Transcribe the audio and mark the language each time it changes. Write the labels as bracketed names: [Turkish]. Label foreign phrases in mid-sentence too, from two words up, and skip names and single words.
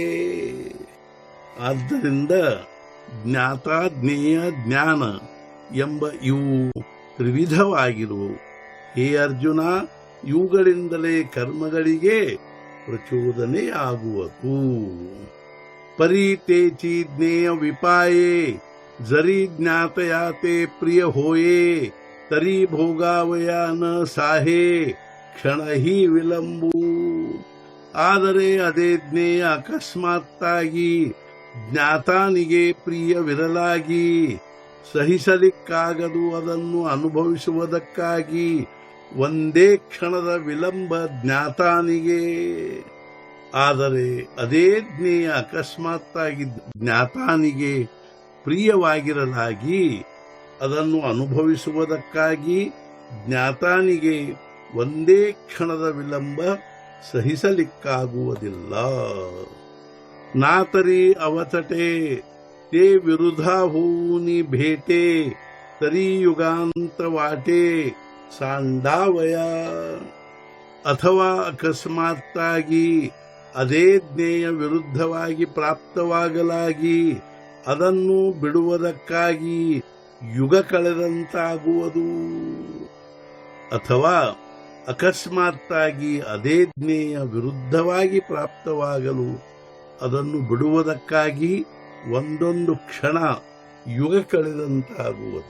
[Kannada] ಆದ್ದರಿಂದ ಜ್ಞಾತ ಜ್ಞೇಯ ಜ್ಞಾನ ಎಂಬ ಇವು ತ್ರಿವಿಧವಾಗಿರುವು. ಹೇ ಅರ್ಜುನ, ಇವುಗಳಿಂದಲೇ ಕರ್ಮಗಳಿಗೆ ಪ್ರಚೋದನೆಯಾಗುವುದು. [Marathi] परितेचि ज्ञेय विपाये जरी ज्ञातयाते प्रिय होये तरी भोगावया न साहे क्षण हि विलंबु. [Kannada] ಆದರೆ ಅದೇ ಜ್ಞೇಯ ಅಕಸ್ಮಾತ್ತಾಗಿ ಜ್ಞಾತಾನಿಗೆ ಪ್ರಿಯವಿರಲಾಗಿ ಸಹಿಸಲಿಕ್ಕಾಗದು ಅದನ್ನು ಅನುಭವಿಸುವುದಕ್ಕಾಗಿ ಒಂದೇ ಕ್ಷಣದ ವಿಳಂಬ ಜ್ಞಾತಾನಿಗೆ. ಆದರೆ ಅದೇ ಜ್ಞೇಯ ಅಕಸ್ಮಾತ್ತಾಗಿ ಜ್ಞಾತಾನಿಗೆ ಪ್ರಿಯವಾಗಿರಲಾಗಿ ಅದನ್ನು ಅನುಭವಿಸುವುದಕ್ಕಾಗಿ ಜ್ಞಾತಾನಿಗೆ ಒಂದೇ ಕ್ಷಣದ ವಿಳಂಬ ಸಹಿಸಲಿಕ್ಕಾಗುವುದಿಲ್ಲ. [Marathi] नातरी अवतटे ते विरुधा होऊनी भेटे तरी युगांत वाटे सांडावया. [Kannada] ಅಥವಾ ಅಕಸ್ಮಾತ್ತಾಗಿ ಅದೇ ಜ್ಞೇಯ ವಿರುದ್ಧವಾಗಿ ಪ್ರಾಪ್ತವಾಗಲಾಗಿ ಅದನ್ನು ಬಿಡುವುದಕ್ಕಾಗಿ ಯುಗ ಕಳೆದಂತಾಗುವುದು. ಅಥವಾ ಅಕಸ್ಮಾತ್ತಾಗಿ ಅದೇ ಜ್ಞೇಯ ವಿರುದ್ಧವಾಗಿ ಪ್ರಾಪ್ತವಾಗಲು ಅದನ್ನು ಬಿಡುವುದಕ್ಕಾಗಿ ಒಂದೊಂದು ಕ್ಷಣ ಯುಗ ಕಳೆದಂತಾಗುವುದು.